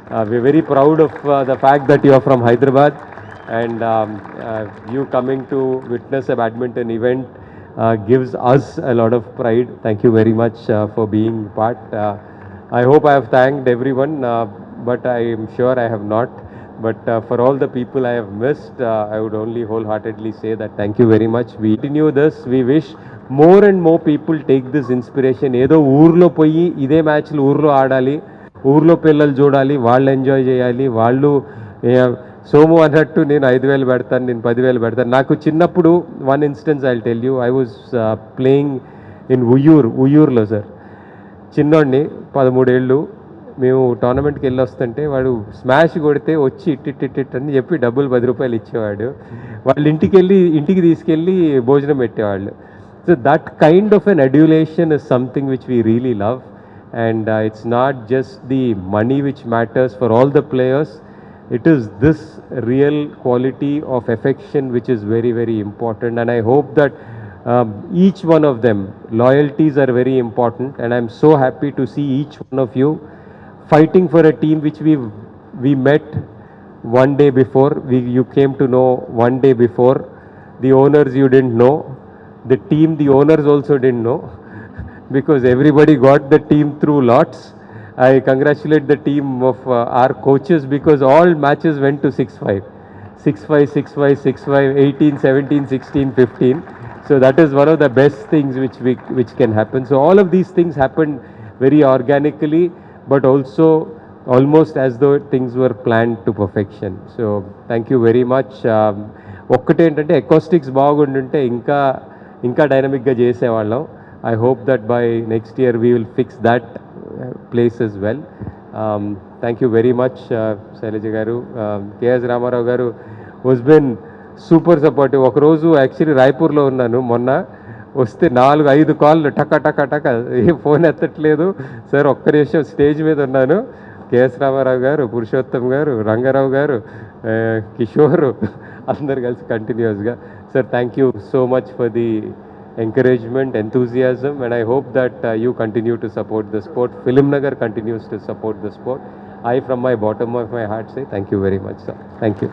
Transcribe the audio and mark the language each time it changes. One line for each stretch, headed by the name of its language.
English: We're very proud of the fact that you are from Hyderabad, and you coming to witness a badminton event gives us a lot of pride. Thank you very much for being part. I hope I have thanked everyone, but I am sure I have not. But for all the people I have missed, I would only wholeheartedly say that thank you very much. We continue this. We wish more and more people take this inspiration.
Telugu: ఏదో ఊర్లో పోయి ఇదే మ్యాచ్లు ఊర్లో ఆడాలి, ఊర్లో పిల్లలు చూడాలి, వాళ్ళు ఎంజాయ్ చేయాలి. వాళ్ళు సోము అన్నట్టు నేను 5,000 పెడతాను, నేను 10,000 పెడతాను. నాకు చిన్నప్పుడు
English: One instance I tell you. I was playing in ఉయ్యూర్లో sir.
Telugu: చిన్నోడిని 13 ఏళ్ళు. మేము టోర్నమెంట్కి వెళ్ళి వస్తుంటే వాడు స్మాష్ కొడితే వచ్చి ఇట్టిట్ అని చెప్పి డబ్బులు 10 రూపాయలు ఇచ్చేవాడు. వాళ్ళు ఇంటికి తీసుకెళ్ళి భోజనం పెట్టేవాళ్ళు.
English: So that kind of an adulation is something which we really love, and it's not just the money which matters for all the players. It is this real quality of affection which is very very important, and I hope that each one of them, loyalties are very important, and I'm so happy to see each one of you fighting for a team which we met one day before. You came to know one day before. The owners you didn't know. The team, the owners also didn't know because everybody got the team through lots. I congratulate the team of our coaches because all matches went to 6-5, 6-5, 6-5, 6-5, 18, 17, 16, 15. So that is one of the best things which can happen. So all of these things happened very organically, but also almost as though things were planned to perfection. So thank you very much.
Telugu: ఒక్కటే ఏంటంటే acoustics బాగుండుంటే ఇంకా డైనమిక్గా చేసేవాళ్ళం.
English: I hope that by next year we will fix that place as well. Thank you very much Shailaja garu. KS Ramarao garu was been super supportive.
Telugu: ఒకరోజు actually రాయ్పూర్లో ఉన్నాను, మొన్న వస్తే 4-5 కాళ్ళు టక ఫోన్ ఎత్తట్లేదు సార్. ఒక్క నిమిషం స్టేజ్ మీద ఉన్నాను. కేఎస్ రామారావు గారు, పురుషోత్తం గారు, రంగారావు గారు, కిషోర్ అందరు కలిసి కంటిన్యూస్గా.
English: Sir, thank you so much for the encouragement, enthusiasm, and I hope that you continue to support the sport. Film Nagar continues to support the sport. I, from my bottom of my heart, say thank you very much, sir. Thank you.